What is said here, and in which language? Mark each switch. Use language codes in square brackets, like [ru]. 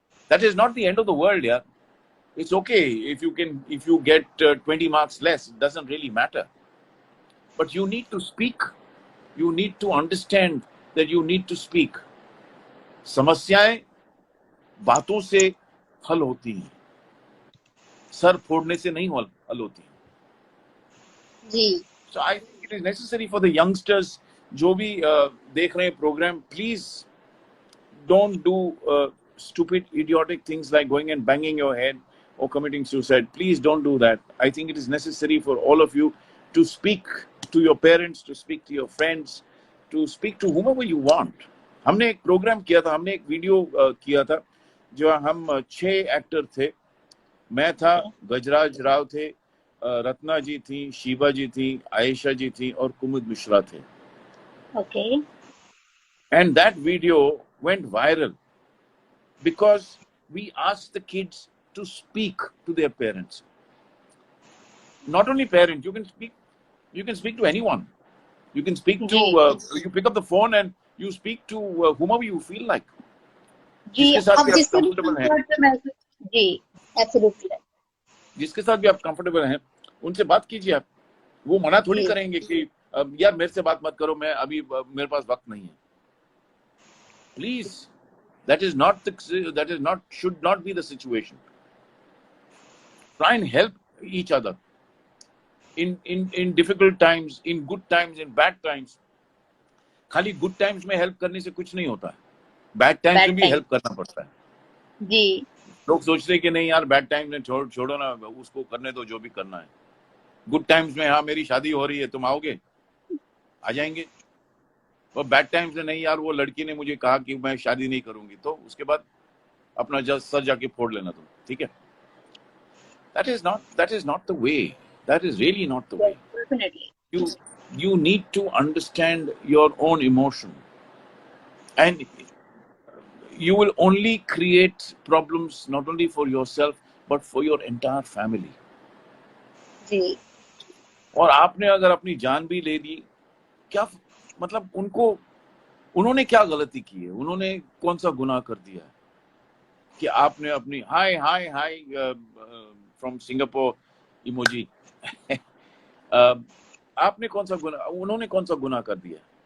[en] That is not the end of the world, यार। It's okay if you get 20 marks less, it doesn't really matter. But you need to speak. You need to understand that you need to speak. [hi] समस्याएं बातों से हल होती हैं, sir फोड़ने से नहीं हल होती हैं। जी। [en] So I think it is necessary for the youngsters, [hi] जो भी देख रहे हैं programme, [en] please don't do stupid, idiotic things like going and banging your head or committing suicide. Please don't do that. I think it is necessary for all of you to speak to your parents, to speak to your friends, to speak to whomever you want. [hi] हमने एक programme किया था, हमने एक video किया था, जो हम 6 एक्टर थे। मैं था, गजराज राव थे, रत्ना जी थी, शिवा जी थी, आयशा जी थी और कुमुद मिश्रा थे। [en] Okay. And that video went viral because we asked the kids to speak to their parents. Not only parents, you can speak to anyone. You can speak to, [hi] ji [en] you pick up the phone and you speak to whomever you feel like. [hi] जी, जिसके साथ आप भी आप जिससे भी comfortable हैं, comfort महसूस, जी absolutely, जिसके साथ भी आप कंफर्टेबल हैं, उनसे बात कीजिए आप। वो मना थोड़ी जी करेंगे कि यार मेरे से बात मत करो, मैं अभी मेरे पास वक्त नहीं है। [en] Please, that is not should not be the situation. Try and help each other in difficult times, in good times, in bad times. [hi] खाली गुड टाइम्स में हेल्प करने से कुछ नहीं होता है, बैड टाइम्स [en] bad [hi] में भी [en] time, [hi] हेल्प करना पड़ता है। जी लोग सोचते हैं कि नहीं यार बैड टाइम्स में छोड़ो ना, उसको करने दो जो भी करना है। गुड टाइम्स में, हाँ मेरी शादी हो रही है, तुम आओगे? आ जाएंगे। और बैड टाइम्स में नहीं यार, वो लड़की ने मुझे कहा कि मैं शादी नहीं करूंगी, तो उसके बाद अपना सर जाके फोड़ लेना तुम, ठीक है? [en] that is not the way. That is really not the way. Definitely, you you need to understand your own emotion, and you will only create problems not only for yourself but for your entire family. [hi] जी और आपने अगर अपनी जान भी ले ली, क्या मतलब उन्होंने क्या गलती की है? उन्होंने कौन सा गुनाह कर दिया है कि आपने अपनी [en] hi hi hi from Singapore [hi] इमोजी आपने कौन सा गुनाह, उन्होंने कौन सा गुनाह कर दिया?